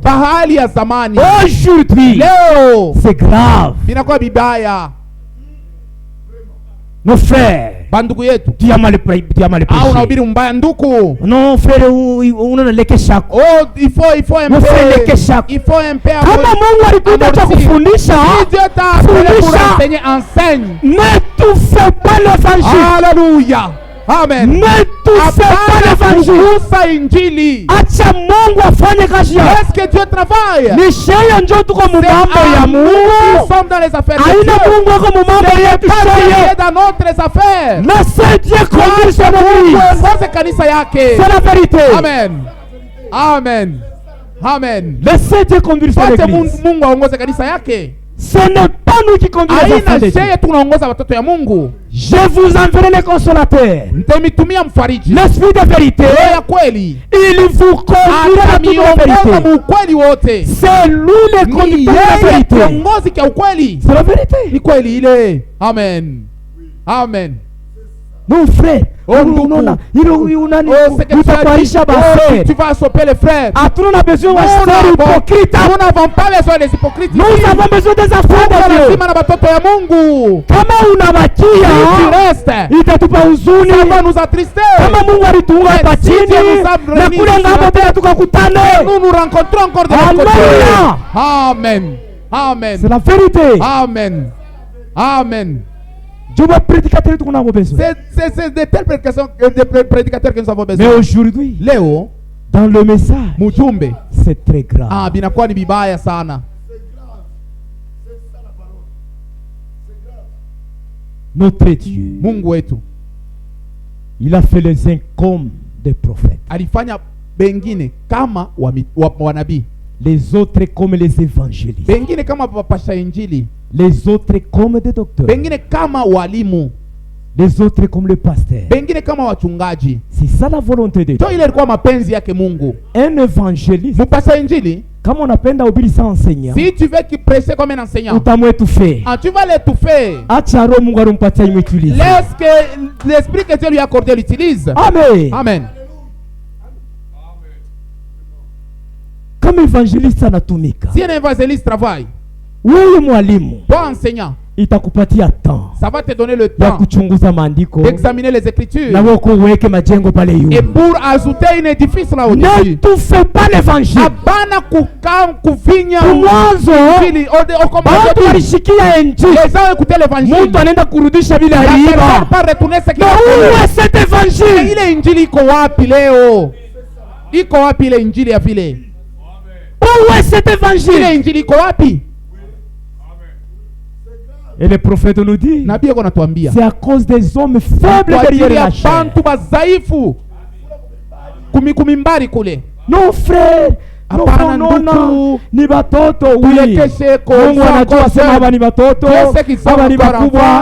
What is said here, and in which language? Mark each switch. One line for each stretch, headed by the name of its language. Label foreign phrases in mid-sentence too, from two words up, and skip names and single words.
French: Aujourd'hui, c'est grave. Nos frères, tu as mal prêché. Non, frère, on a les chaque. Oh, il faut un peu.
Swahili: Kama Mungu alikuja kufundisha,
French: enseigne. Ne tout fais pas l'évangile. Alléluia. Amen. Ne touchez pas l'évangile.
Swahili: Acha Mungu afanye kazi yake.
French: Est-ce que Dieu travaille?
Swahili: Ni sheye njo tuko mu mambo ya Mungu.
French: Nous sommes dans les affaires de Dieu.
Swahili: Aina Mungu ako mu mambo yetu sheye.
French: Dans notre affaire. Laissez Dieu conduire son église. C'est la vérité. Amen. Amen. Amen. Laissez Dieu conduire son église.
Swahili: Mungu aongoze kanisa yake.
French: Ce n'est pas nous qui conduisons les enfants de Dieu. Je vous enverrai le consolateur, l'esprit de vérité. Il vous conduira à toute la vérité. C'est lui le conducteur de la vérité. C'est la vérité. Amen. Amen. Mon frère, tu vas stopper les frères. Nous n'avons pas besoin des hypocrites. Nous avons besoin des enfants de Dieu.
Swahili: Kama unabakia, itatupa huzuni.
French: Ça va nous attrister.
Swahili: Kama Mungu alitunga hapa chini na kule ng'ambo tena tukakutane.
French: Nous rencontrons encore de l'autre côté. Amen. Amen. C'est la vérité. Amen. Amen. C'est de tels prédicateurs que nous avons besoin. Mais aujourd'hui, Léo, dans le message, c'est très grave.
Swahili: Ah, binakuwa ni bibaya sana.
French: Notre Dieu,
Swahili: Mungu wetu,
French: il a fait les uns comme des prophètes.
Swahili: Alifanya bengine kama wanabii.
French: Les autres comme les évangélistes.
Swahili: Bengine kama wapasha injili.
French: Les autres comme des docteurs.
Swahili: Bengine kama walimu.
French: Les autres comme le pasteur.
Swahili: Bengine kama wachungaji.
French: C'est ça la volonté de Dieu.
Swahili: Ile ilikuwa mapenzi yake Mungu.
French: Un évangéliste,
Swahili: mpasha injili, Kama unapenda ubiri
French: sans enseignant, si tu veux qu'il prêche comme un enseignant,
Swahili: utamwetufe.
French: tu vas l'étouffer.
Swahili: Acha roho Mungu arumpatia imutilize.
French: Laisse que l'esprit que Dieu lui a accordé l'utilise. Amen. Amen.
Swahili: Kama evangeliste anatumika,
French: si un évangéliste travaille,
Swahili: wewe mwalimu,
French: toi enseignant,
Swahili: itakupatia temps,
French: ça va te donner le
Swahili: ya
French: temps
Swahili: kuchunguza maandiko,
French: d'examiner les écritures,
Swahili: na wako uweke majengo pale yu,
French: et pour ajouter un édifice là au-dessus. Ne tu fais pas l'évangile.
Swahili: Abana kuvinya mwanzo watu walishikia injili,
French: les gens écoutaient l'évangile,
Swahili: mtu anaenda kurudisha bila aliiba.
French: La personne pas retourner ce qu'il a fait. Cet évangile,
Swahili: ile injili iko wapi leo? Iko wapi ile injili ya vile?
French: Où est cet évangile?
Swahili: Ile injili iko wapi?
French: Et le prophète nous dit, c'est à cause des hommes faibles derrière la chair. Non frère, no,
Swahili: ni batoto wili. Mungu anajua sema haba ni batoto, haba ni bakubwa.